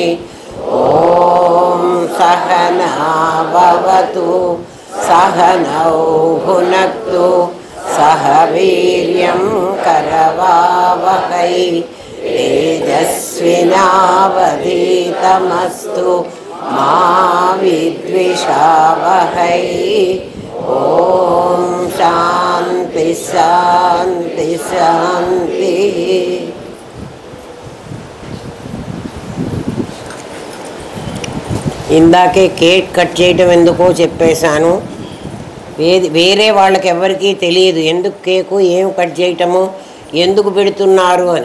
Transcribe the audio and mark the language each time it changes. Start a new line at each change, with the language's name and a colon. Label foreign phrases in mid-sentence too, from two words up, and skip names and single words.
Sanskrit: ॐ सहना भवतु सहनौ भुनक्तु सह वीर्यं करवावहै तेजस्विनावधीतमस्तु मा विद्विषावहै। ॐ शान्ति शान्ति शान्ति।
Telugu: ఇందాకే కేక్ కట్ చేయడం ఎందుకో చెప్పేశాను. వేరే వాళ్ళకి ఎవరికీ తెలియదు ఎందుకు కేకు ఏం కట్ చేయటము ఎందుకు పెడుతున్నారు అని.